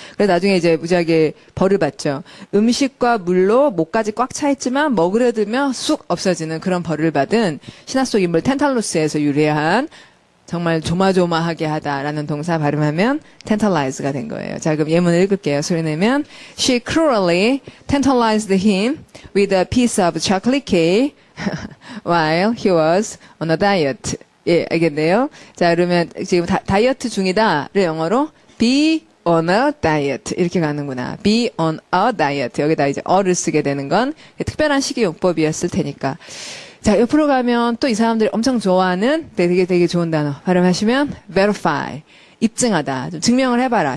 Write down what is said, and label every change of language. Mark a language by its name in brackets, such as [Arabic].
[Korean] 그래서 나중에 이제 무지하게 벌을 받죠. 음식과 물로 목까지 꽉 차 있지만 먹으려 들면 쑥 없어지는 그런 벌을 받은 신화 속 인물 텐탈루스에서 유래한 정말 조마조마하게 하다라는 동사 발음하면 tantalize가 된 거예요. 자, 그럼 예문을 읽을게요. 소리 내면 [English] She cruelly tantalized him with a piece of chocolate cake while he was on a diet. [Korean] 예, 알겠네요. 자, 그러면 지금 다이어트 중이다를 영어로 [English] be on a diet [Korean] 이렇게 가는구나. [English] be on a diet. [Korean] 여기다 이제 어를 쓰게 되는 건 특별한 식이요법이었을 테니까. 자, 옆으로 가면 또 이 사람들이 엄청 좋아하는 되게 좋은 단어 발음하시면 verify. 입증하다. 좀 증명을 해봐라.